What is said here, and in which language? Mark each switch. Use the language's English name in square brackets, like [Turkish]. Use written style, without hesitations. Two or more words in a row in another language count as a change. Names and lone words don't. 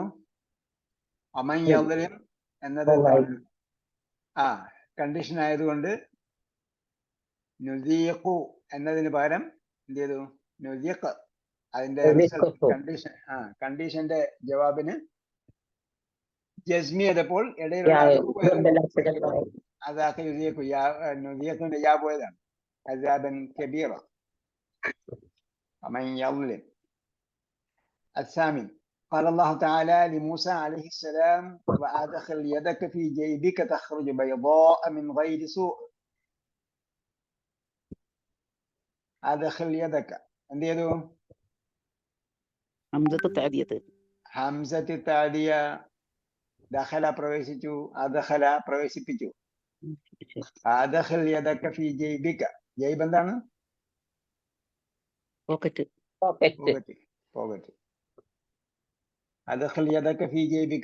[Arabic] ومن يظلم [Malayalam] എന്നത് കണ്ടീഷൻ ആയതുകൊണ്ട് നുദീഖു എന്നതിന് പകരം എന്ത് ചെയ്തു? നുദീഖ്. അതിന്റെ കണ്ടീഷൻ കണ്ടീഷന്റെ ജവാബിന് ജസ്മി ചെയ്തപ്പോൾ ഇടയിലുള്ള അതാക്ക യുദീഖു. നുദീഖിന്റെ യാ പോയതാണ്. [Arabic] عذابا كبيرا. ومن يظلم. الثامن قال الله تعالى لموسى عليه السلام وأدخل يدك في جيبك تخرج بيضاء من غير سوء. أدخل يدك [Malayalam] എന്ത് ചെയ്തു? [Arabic] همزة التعدية. [Malayalam] ദഖല പ്രവേശിച്ചു, അദഖല പ്രവേശിപ്പിച്ചു. [Arabic] أدخل يدك في جيبك. [Malayalam] ജൈബ് എന്താണ്? [Arabic] പോക്കറ്റ്. أدخل يدك في جيبك.